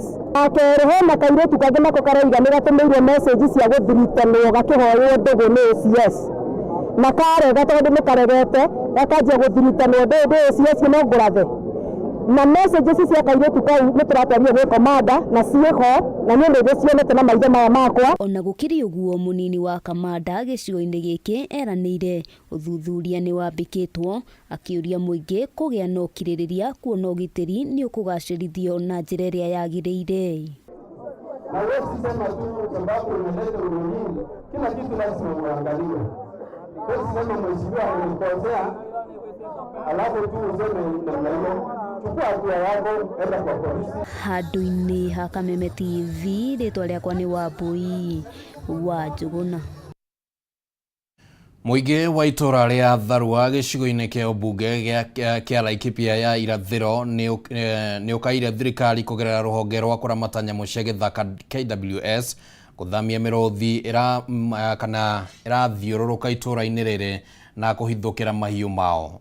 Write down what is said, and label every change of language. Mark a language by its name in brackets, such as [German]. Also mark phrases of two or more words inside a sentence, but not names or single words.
[Kikuyu] Akerĩhe na kairĩtu kangĩ nako karoiga nĩ gatũmĩirwo message cia gũthiritanwo gakĩhoywo ndũgũ nĩ OCS na karega tondũ nĩ karegete gakanjia gũthiritanwo ndũgũ OCS no ngũrathe na message cia kairĩtu kau nĩ tũratwaria gwĩ komanda na ciĩho na nĩ ndĩ cionete na maitho maya makwa. Ona gũkĩrĩ ũguo mũnini wa kamanda gĩcigo-inĩ gĩkĩ eranĩire ũthuthuria nĩ wambĩkĩtwo, akĩũria mũingĩ kũgĩa na ũkirĩrĩria kuona ũgitĩri nĩ ũkũgacĩrithio na njĩra ĩrĩa yagĩrĩire. [Swahili] Na wewe sema tu sababu unaleta ulimwengu, kila kitu lazima uangalie. Wewe sema mheshimiwa alikosea, alafu tu useme namna hiyo. [Kikuyu] Handũ-inĩ ha Kameme TV, rĩtwa rĩakwa nĩ Wambui wa Njuguna. Mũingĩ wa itũra rĩa Tharua gĩcigo-inĩ kĩa ũmbunge kĩa Laikipia ya irathĩro nĩ ũkaire thirikari kũgerera rũhonge rwa kũramata nyamũ cia gĩthaka KWS gũthamia mĩrũthi ĩrathiũrũrũka itũra-inĩ rĩrĩ na kũhithũkĩra mahiũ mao.